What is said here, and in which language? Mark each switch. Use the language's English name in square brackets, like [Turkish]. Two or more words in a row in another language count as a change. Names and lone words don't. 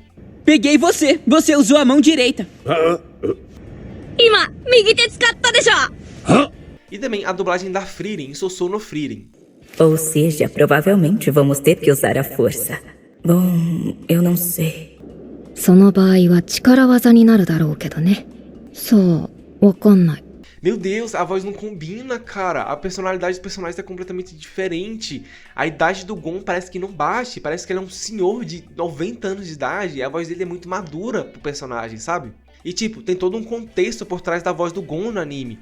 [Portuguese] Peguei você! Você usou a mão direita! E também a dublagem da Frieren em Sousou no Frieren. Ou seja, provavelmente vamos ter que usar a força. Bom, eu não sei. [Japanese] その場合は力技になるだろうけどね。そう、わかんない。 [Portuguese] Meu Deus, a voz não combina, cara. A personalidade do personagem tá completamente diferente. A idade do Gon parece que não bate. Parece que ele é um senhor de 90 anos de idade. E a voz dele é muito madura pro personagem, sabe? E tipo, tem todo um contexto por trás da voz do Gon no anime.